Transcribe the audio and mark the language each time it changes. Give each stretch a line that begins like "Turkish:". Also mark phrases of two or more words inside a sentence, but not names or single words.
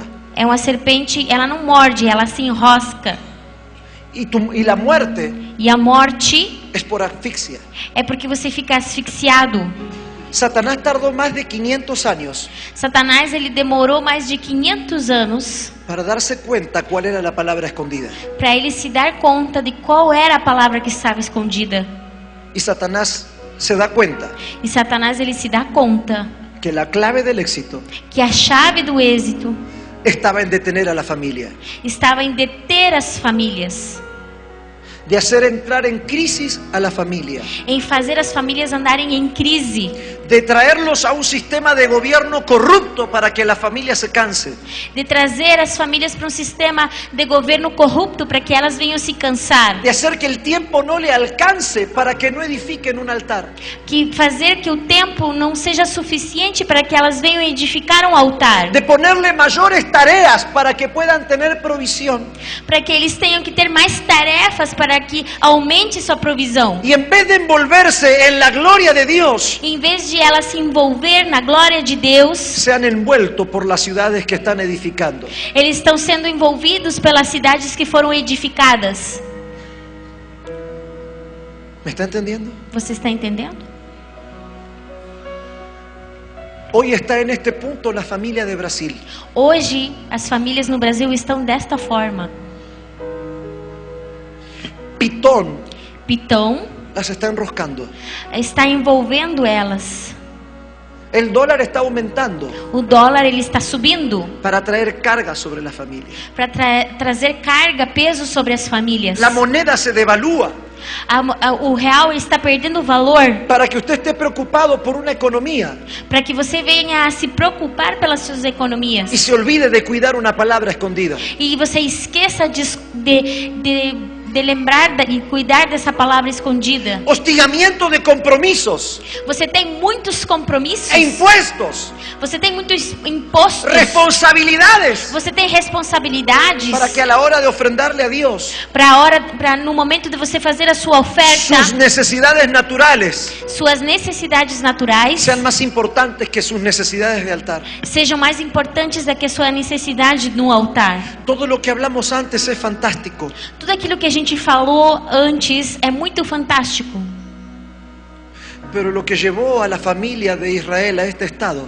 Portuguese: é uma serpente, ela não morde, ela se enrosca.
Spanish: Y la muerte
Portuguese: E a morte
Spanish: es por asfixia.
Portuguese: é porque você fica asfixiado.
Spanish: Satanás tardó más de 500 años
Portuguese: Satanás, ele demorou mais de 500 anos
Spanish: para darse cuenta cuál era la palabra escondida.
Portuguese: para ele se dar conta de qual era a palavra que estava escondida.
Spanish: Y Satanás se da cuenta
Portuguese: E Satanás, ele se dá conta
Spanish: que la clave del éxito
Portuguese: que a chave do êxito
Spanish: estaba en detener a la familia,
Portuguese: estava em deter as famílias,
Spanish: de hacer entrar en crisis a la familia,
Portuguese: em fazer as famílias andarem em crise,
Spanish: de traerlos a un sistema de gobierno corrupto para que la familia se canse,
Portuguese: de trazer as famílias para um sistema de governo corrupto para que elas venham se cansar,
Spanish: de hacer que el tiempo no le alcance para que no edifiquen un altar,
Portuguese: que fazer que o tempo não seja suficiente para que elas venham edificar um altar,
Spanish: de ponerle mayores tareas para que puedan tener provisión.
Portuguese: para que eles tenham que ter mais tarefas para que aumente sua provisão.
Spanish: Y en vez de envolverse en la gloria de Dios,
Portuguese: Em vez de ela se envolver na glória de Deus,
Spanish: se han envuelto por las ciudades que están edificando.
Portuguese: eles estão sendo envolvidos pelas cidades que foram edificadas.
Spanish: ¿Me está entendiendo?
Portuguese: Você está entendendo?
Spanish: Hoy está en este punto la familia de Brasil.
Portuguese: Hoje, as famílias no Brasil estão desta forma.
Spanish: Pitón
Portuguese: Pitão
Spanish: las está enroscando.
Portuguese: está envolvendo elas.
Spanish: El dólar está aumentando
Portuguese: O dólar, ele está subindo
Spanish: para traer carga sobre la familia.
Portuguese: para trazer carga, peso sobre as famílias.
Spanish: La moneda se devalúa
Portuguese: O real está perdendo valor
Spanish: para que usted esté preocupado por una economía
Portuguese: para que você venha a se preocupar pelas suas economias.
Spanish: y se olvide de cuidar una palabra escondida.
Portuguese: E você esqueça de lembrar e cuidar dessa palavra escondida.
Spanish: Hostigamiento de compromisos
Portuguese: Você tem muitos compromissos.
Spanish: e impuestos,
Portuguese: Você tem muitos impostos.
Spanish: responsabilidades,
Portuguese: Você tem responsabilidades
Spanish: para que a la hora de ofrendarle a Dios
Portuguese: para no momento de você fazer a sua oferta,
Spanish: sus necesidades naturales
Portuguese: suas necessidades naturais
Spanish: sean más importantes que sus necesidades de altar.
Portuguese: sejam mais importantes do que a sua necessidade no altar.
Spanish: Todo lo que hablamos antes es fantástico,
Portuguese: Tudo aquilo que a gente falou antes é muito fantástico.
Spanish: pero lo que llevó a la familia de Israel a este estado